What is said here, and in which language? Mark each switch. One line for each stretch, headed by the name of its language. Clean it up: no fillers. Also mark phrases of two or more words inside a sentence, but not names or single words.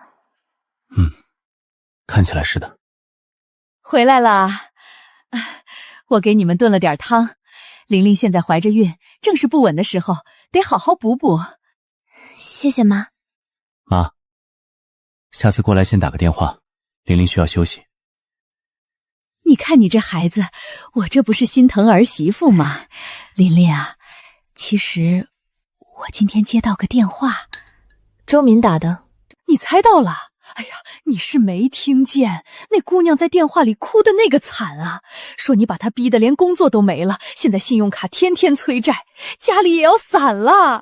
Chinese: 看起來是的。回來了，我給你們燉了點湯。琳琳現在懷着孕，正是不穩的時候，得好好補補。謝謝媽。媽，下次過來先打個電話，琳琳需要休息。你看你這孩子，我這不是心疼兒媳婦嗎？琳琳啊，其實我今天接到個電話，周敏打的。你猜到了？哎呀，你是沒聽見，那姑娘在電話裡哭的那個慘啊，說你把她逼得連工作都沒了，現在信用卡天天催債，家裡也要散了。